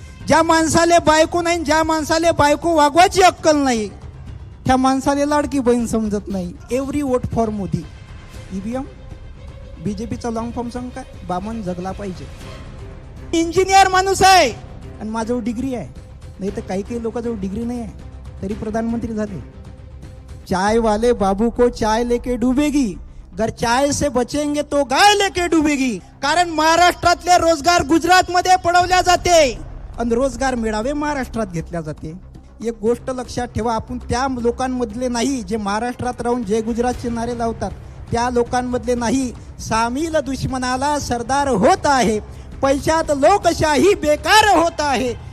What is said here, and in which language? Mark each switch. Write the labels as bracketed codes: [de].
[mr] ज्या माणसाले बायको नाही, ज्या माणसाले बायको वागवायची अक्कल नाही, त्या माणसाले लाडकी बहीण समजत नाही. [en] Every vote for Modi. [mr] EVM बीजेपीचा long form सांग काय, बामण जगला पाहिजे. इंजिनियर माणूस आहे आणि माझं डिग्री आहे, नाही तर काही लोकांजवळ डिग्री नाही आहे तरी प्रधानमंत्री झाले. [hi] चाय वाले बाबू को चाय लेके डुबेगी, गर चाय से बचेंगे तो गाय लेके डुबेगी. [mr] कारण महाराष्ट्रातले रोजगार गुजरातमध्ये पडवल्या जाते आणि रोजगार मेळावे महाराष्ट्रात घेतल्या जाते. एक गोष्ट लक्षात ठेवा, आपण त्या लोकांमधले नाही जे महाराष्ट्रात राहून जय गुजरातचे नारे लावतात, त्या लोकांमधले नाही. सामील दुश्मनाला सरदार होत आहे, पैशात लोकशाही बेकार होत आहे.